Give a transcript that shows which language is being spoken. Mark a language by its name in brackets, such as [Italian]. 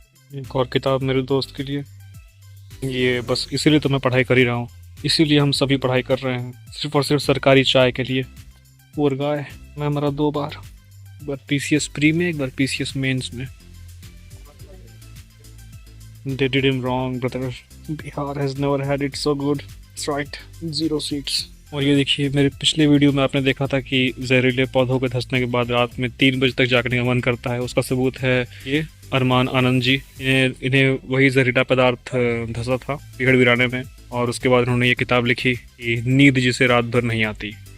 [Hindi] एक और किताब मेरे दोस्त के लिए। ये बस इसीलिए तो मैं पढ़ाई कर ही रहा हूँ, इसीलिए हम सभी पढ़ाई कर रहे हैं, सिर्फ और सिर्फ सरकारी चाय के लिए। [English] Poor guy. [Hindi] मैं मरा 2 बार, एक बार पीसीएस प्री में, एक बार पीसीएस मेंस में। [English] They did him wrong, brother. Bihar has never had it so good. That's right. 0 seats. [Hindi] और ये देखिए, मेरे पिछले वीडियो में आपने देखा था कि जहरीले पौधों के धंसने के बाद रात में 3 बजे तक जागने का मन करता है। उसका सबूत है ये अरमान आनंद जी। इन्हें वही जहरीला पदार्थ धंसा था बिगड़ बिराने में, और उसके बाद उन्होंने ये किताब लिखी कि नींद जिसे रात भर नहीं आती।